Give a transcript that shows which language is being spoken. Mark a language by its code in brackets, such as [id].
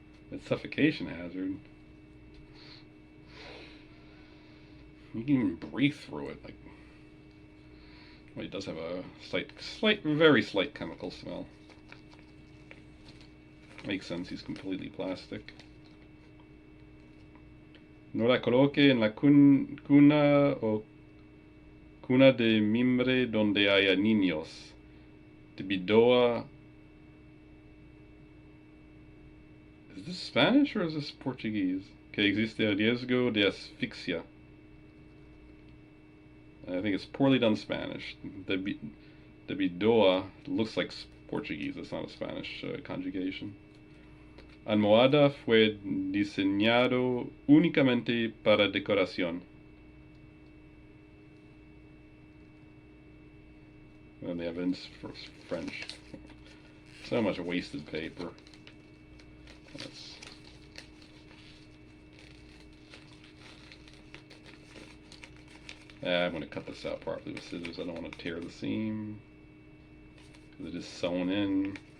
[en] It's suffocation hazard. You can even breathe through it. Like, well, it does have a very slight chemical smell. Makes sense, he's completely plastic. [es] No la coloque en la cuna o cuna de mimbre donde haya niños. Debido a... [en] Is this Spanish or is this Portuguese? [es] Que existe el riesgo de asfixia. [en] I think it's poorly done Spanish. [es] Debido a [en] looks like Portuguese, it's not a Spanish conjugation. [es] Almohada fue diseñado únicamente para decoración. [en] And the evidence for French. So much wasted paper. I'm going to cut this out properly with scissors. I don't want to tear the seam, because it is sewn in.